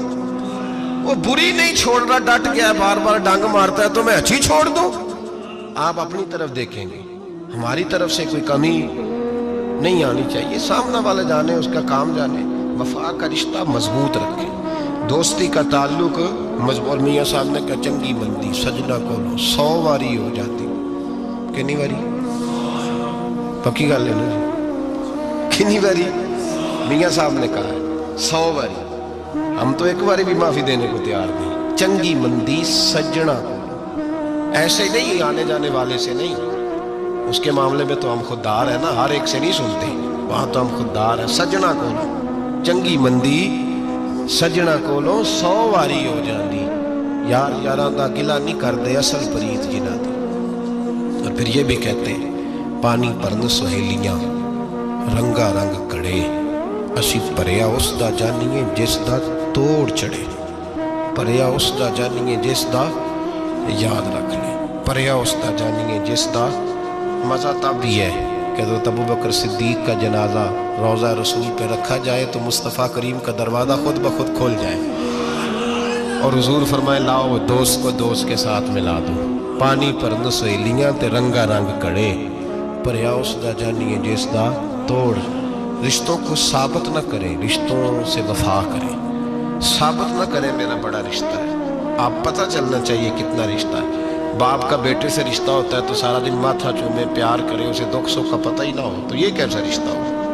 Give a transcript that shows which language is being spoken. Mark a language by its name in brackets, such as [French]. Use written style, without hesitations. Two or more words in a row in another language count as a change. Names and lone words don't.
[Urdu] وہ بری نہیں چھوڑ رہا، ڈٹ گیا ہے، بار بار ڈنگ مارتا ہے تو میں اچھی چھوڑ دوں؟ آپ اپنی طرف دیکھیں گے، ہماری طرف سے کوئی کمی نہیں آنی چاہیے، سامنے والا جانے، اس کا کام جانے۔ وفا کا رشتہ مضبوط رکھیں، دوستی کا تعلق مضبوط۔ اور میاں صاحب نے کہا [Punjabi] چنگی مندی سجنا کولو 100 واری ہو جاتی، کنی واری؟ پکی گل ہے نا جی، کنی واری؟ [Urdu] میاں صاحب نے کہا ہے 100 واری، ہم تو ایک باری بھی معافی دینے کو تیار نہیں۔ [Punjabi] چنگی مندی سجنا کولو، [Urdu] ایسے نہیں آنے جانے والے سے نہیں، اس کے معاملے میں تو ہم خوددار ہیں نا، ہر ایک سے نہیں سنتے، وہاں تو ہم خوددار ہیں۔ [Punjabi] سجنا کولو چنگی مندی سجنا کولو 100 واری ہو جاندی، یار یاراں دا گلا نہیں کردے اصل پریت جنہ دی۔ [Urdu] اور پھر یہ بھی کہتے ہیں [Punjabi] پانی پرن سہیلیاں رنگا رنگ کڑے، اسی پریا اس دا جانیے جس دا توڑ چڑھے، پریا اس دا جانیے جس دا، [Urdu] یاد رکھ لیں، [Punjabi] پریا اس دا جانیے جس دا۔ [Urdu] مزہ تب بھی ہے کہ حضرت ابو بکر صدیق کا جنازہ روضہ رسول پہ رکھا جائے تو مصطفیٰ کریم کا دروازہ خود بخود کھول جائے، اور حضور فرمائے لاؤ دوست کو دوست کے ساتھ ملا دو، [Punjabi] پانی پرند سہیلیاں تے رنگا رنگ کڑے، پریا اس دا جانیے جس دا توڑ۔ [Urdu] رشتوں کو ثابت نہ کریں، رشتوں سے وفا کریں، ثابت نہ کریں میرا بڑا رشتہ ہے، آپ پتہ چلنا چاہیے کتنا رشتہ ہے۔ باپ کا بیٹے سے رشتہ ہوتا ہے تو سارا دن ماتھا چومے، پیار کرے، اسے دکھ سکھ کا پتہ ہی نہ ہو تو یہ کیسا رشتہ ہو؟